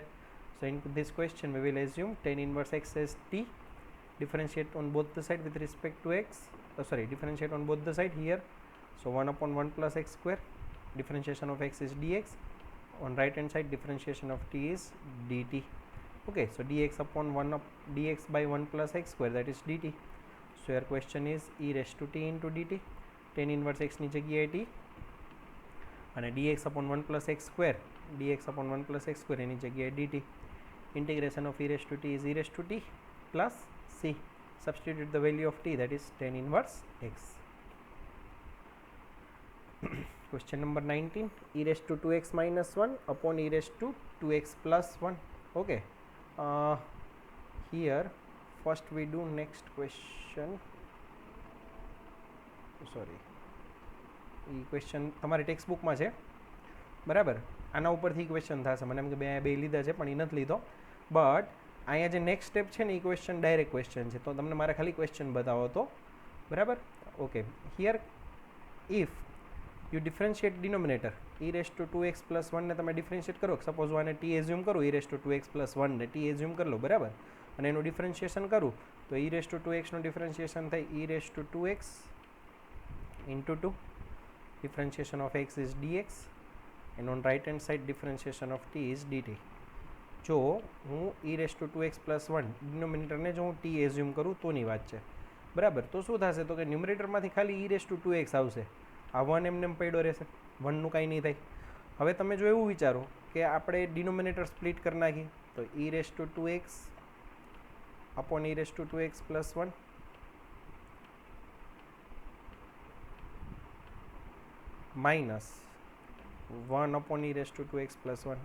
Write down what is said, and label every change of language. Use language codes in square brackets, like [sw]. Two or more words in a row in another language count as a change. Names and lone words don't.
[en] So in this question we will assume 10 inverse x as t, differentiate on both the side with respect to x, differentiate on both the side here, so 1 upon 1 plus x square, differentiation of x is dx, on right hand side differentiation of t is dt. Okay, so dx upon 1 up dx by 1 plus x square, that is dt. So your question is e raised to t into dt, 10 inverse x [gu] ની જગ્યાએ [en] t, અને dx upon 1 plus x square, dx upon 1 plus x square [gu] એની જગ્યાએ [en] dt. Integration of e raised to t is e raised to t plus c. Substitute the value of t, that is 10 inverse x. Question number 19, e raised to 2x minus 1 upon e raised to 2x plus 1. Okay, here first we do next question. [gu] સોરી, એ ક્વેશ્ચન તમારી ટેક્સ્ટ બુકમાં છે બરાબર, આના ઉપરથી ક્વેશ્ચન થશે, મને એમ કે બે લીધા છે પણ એ નથી લીધો, બટ અહીંયા જે નેક્સ્ટ સ્ટેપ છે ને એ ક્વેશ્ચન ડાયરેક્ટ ક્વેશ્ચન છે, તો તમને મારે ખાલી ક્વેશ્ચન બતાવો તો બરાબર. [en] Okay, here if you differentiate denominator e raised to 2x plus 1 [gu] ને તમે [en] ડિફરન્શિએટ કરો, સપોઝ [gu] હું આને [en] t એઝ્યુમ કરું, e raised to 2x plus 1 ને t એઝ્યુમ [gu] કરી લો બરાબર, અને એનું [en] ડિફરન્શિએશન [gu] કરું તો [en] e raised to 2x નું ડિફરન્શિએશન થાય e raised to 2x into 2, differentiation of x is dx, and on right hand side differentiation of t is dt. [gu] જો હું e⁻²x+1 ડિનોમિનેટરને જો હું t એઝ્યુમ કરું તોની વાત છે, બરાબર. તો શું થશે તો કે ન્યુમરેટરમાંથી ખાલી e⁻²x આવશે, આ 1 એમને પડ્યો રહેશે, 1નું કાંઈ નહીં થાય. હવે તમે જો એવું વિચારો કે આપણે ડિનોમિનેટર સ્પ્લિટ કરી નાખીએ તો e⁻²x અપોન e⁻²x+1 માઇનસ 1 અપોન e⁻²x+1.